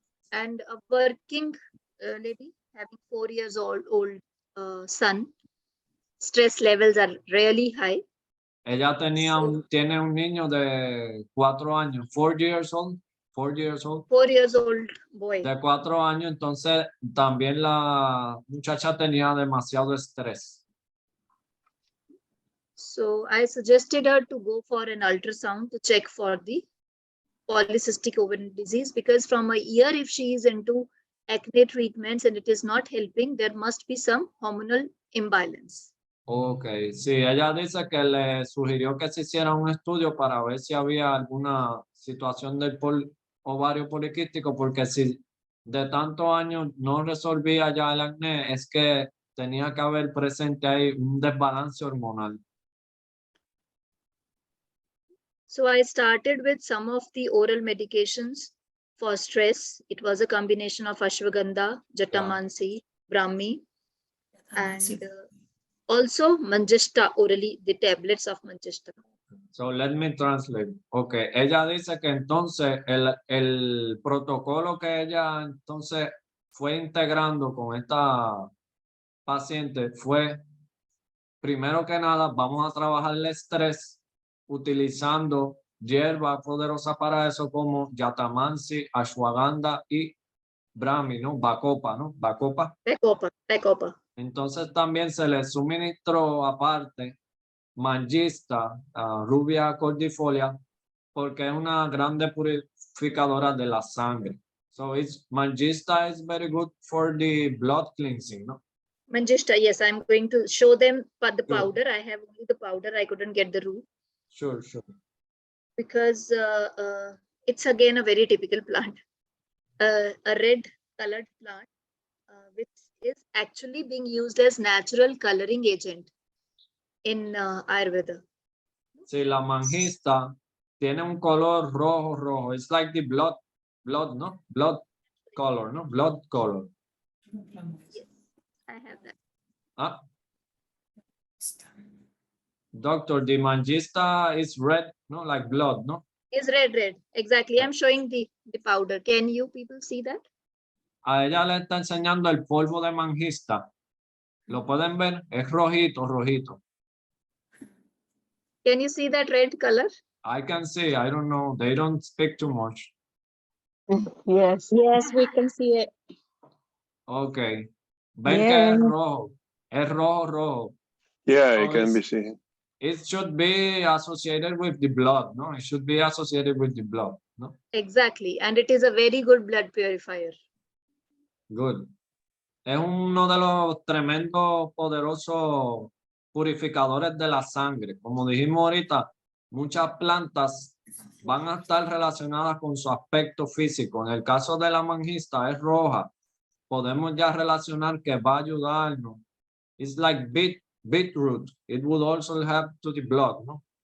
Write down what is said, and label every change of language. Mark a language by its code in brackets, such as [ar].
[en] And a working lady having 4 years old son, stress levels are really high. [es] Ella tiene un niño de 4 años, [en] 4 years old. 4 years old. 4 years old boy. [es] De 4 años, entonces también la muchacha tenía demasiado estrés. [en] So I suggested her to go for an ultrasound to check for the polycystic ovarian disease, because from a year, if she is into acne treatments and it is not helping, there must be some hormonal imbalance. [es] Ok, sí, ella dice que le sugirió que se hiciera un estudio para ver si había alguna situación del ovario poliquístico, porque si de tantos años no resolvía ya el acné, es que tenía que haber presente ahí un desbalance hormonal. [en] So I started with some of the oral medications for stress. It was a combination of ashwagandha, jatamansi, brahmi, and also manjista orally, the tablets of manjista. So let me translate. [es] Ok, ella dice que entonces el protocolo que ella entonces fue integrando con esta paciente fue, primero que nada, vamos a trabajar el estrés utilizando hierba poderosa para eso como Yatamansi, ashwagandha y brahmi, ¿no? Bacopa, ¿no? Bacopa. Bacopa. Entonces también se le suministró aparte Mangista, Rubia cordifolia, porque es una grande purificadora de la sangre. [en] So Mangista is very good for the blood cleansing, no? Manjista, yes, I'm going to show them but the Sure. powder. I have only the powder. I couldn't get the root Sure, sure. because it's again a very typical plant, a red colored plant, which is actually being used as natural coloring agent in Ayurveda. [es] Sí, la mangista tiene un color rojo. [en] It's like the blood, no? Blood color, no? Blood color. Yes, I have that. Ah. Doctor, the mangista is red, no? Like blood, no? Is red. Exactly. I'm showing the powder. Can you people see that? [es] A ella le está enseñando el polvo de mangista. ¿Lo pueden ver? Es rojito. [en] Can you see that red color? I can see, I don't know, they don't speak too much. Yes, we can see it. [es] Okay. Ven que [en] Yeah. [es] es rojo. [en] Yeah, So it can be seen. It should be associated with the blood, no? It should be associated with the blood, no? Exactly. And it is a very good blood purifier. Good. [es] Es uno de los tremendos, poderosos purificadores de la sangre. Como dijimos ahorita, muchas plantas van a estar relacionadas con su aspecto físico. En el caso de la mangista es roja. Podemos ya relacionar que va a ayudarnos. [en] It's like beetroot. It would also help to the blood, no?